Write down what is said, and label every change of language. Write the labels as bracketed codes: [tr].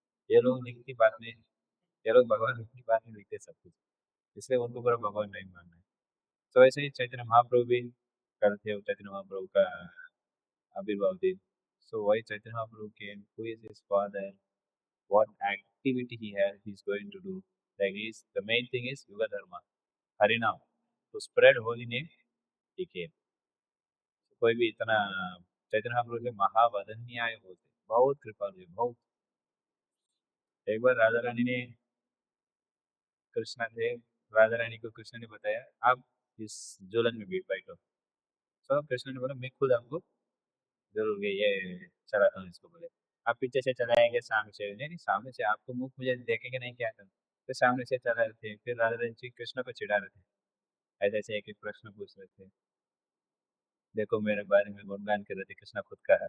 [hi] ये लोग लिखती बात नहीं, ये लोग भगवान लिखती बात नहीं लिखते सब कुछ, इसलिए उनको पूरा भगवान नहीं मानना है। तो ऐसे ही चैतन्य महाप्रभु भी कल थे, चैतन्य महाप्रभु का आविर्भाव दिन। सो वही चैतन्य महाप्रभु के [en] Who is his father, what activity he has, he's going to do. Like is the main thing is Yuga Dharma, Harinam. To spread holy name, he came. [hi] कोई भी इतना चैतन्य महाप्रभु के महावदन्य आए होते, बहुत कृपालु है, बहुत। एक बार राधा रानी ने कृष्णा थे, राधा रानी को कृष्ण ने बताया आप इस झूलन में बैठो। तो कृष्ण ने बोला मैं खुद आपको जरूर ये चलाता हूँ इसको, बोले आप पीछे से चलाएंगे सामने से, नहीं नहीं सामने से, आपको मुख मुझे देखेंगे नहीं क्या कर, फिर सामने से चला रहे थे, फिर राधा रानी जी कृष्ण को चिढ़ा रहे थे, ऐसे ऐसे एक एक प्रश्न पूछ रहे थे, देखो मेरे बारे में गुणगान कर रहे थे, कृष्ण खुद का है।